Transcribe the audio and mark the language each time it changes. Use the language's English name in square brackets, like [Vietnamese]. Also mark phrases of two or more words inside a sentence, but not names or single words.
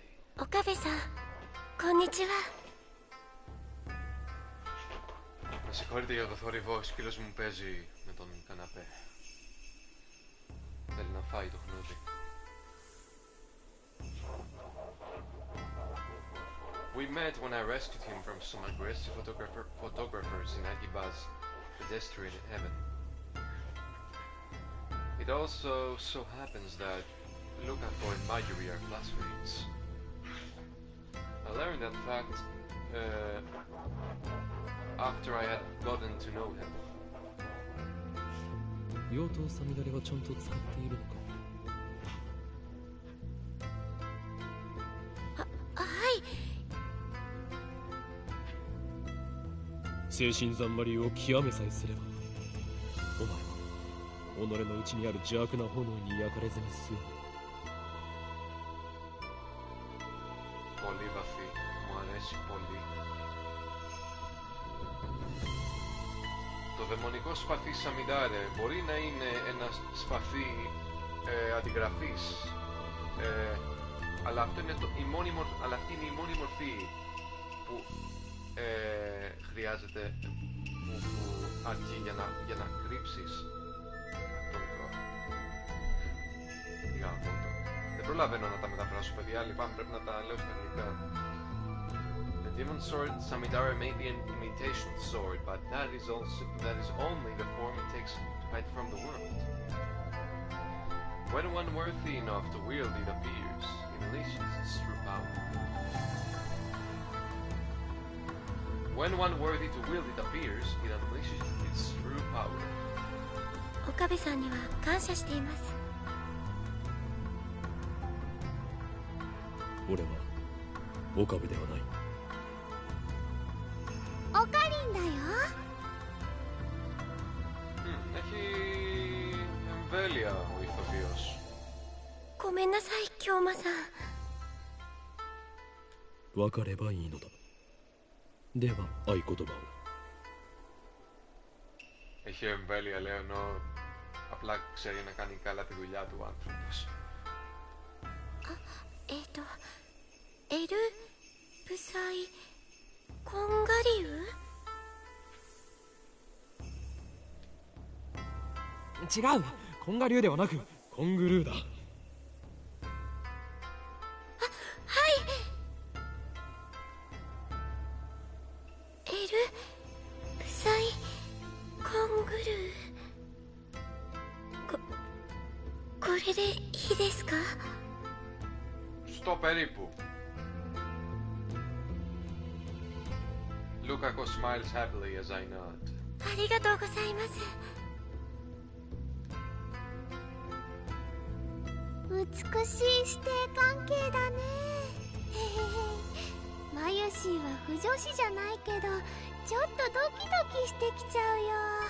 [Japanese] 岡部さん、こんにちは. [Greek] Με συγχωρείτε για το θόρυβο, ο σκύλος μου παίζει με τον καναπέ. Θέλει να φάει το χνούδι. [English] We met when I rescued him from some aggressive photographers in Akiba's pedestrian heaven. It also so happens that Lukaku and Mayuri are classmates. I learned that fact after I had gotten to know him. [Japanese] 用途サミダレはちゃんと使っているのか。はい。精神残魔流を極めさえすれば、お前は己の内にある邪悪な炎に焼かれずに済む。 [Greek] Πολύ βαθύ, μου αρέσει πολύ. Το δαιμονικό σπαθί Σαμιντάρε μπορεί να είναι ένα σπαθί αντιγραφής, αλλά αυτή είναι η μόνη μορφή που χρειάζεται, που αρκεί για να κρύψεις τον τρόπο. Δεν προλαβαίνω να τα μεταφράσω, παιδιά, λυπάμαι, πρέπει να τα λέω στα αγγλικά. [English] The demon sword Samidara may be an imitation sword, but that is only the form it takes to hide from the world. When one worthy enough to wield it appears, it unleashes its true power. When one worthy to wield it appears, it unleashes its true power. [Japanese] Okabe-sanには感謝しています。俺は岡部ではない。オカリンだよ。 [Greek] Έχει εμβέλεια ο ηθοποιός. [Japanese] ごめんなさい、京馬さん。分かればいいのだ。では合言葉を。 [Greek] Έχει εμβέλεια, λέω, ενώ απλά ξέρει να κάνει καλά τη δουλειά του ο άνθρωπος. [Japanese] エルブサイコンガリ違う、コンガ流ではなくコングルーだ。はい。エルブサイコングルー、これでいいですか？ [Greek] Στο περίπου. [English] Lukako smiles happily as I nod. [Japanese] ありがとうございます。美しい師弟関係だね。マユシーは不女子じゃないけど、ちょっとドキドキしてきちゃうよ。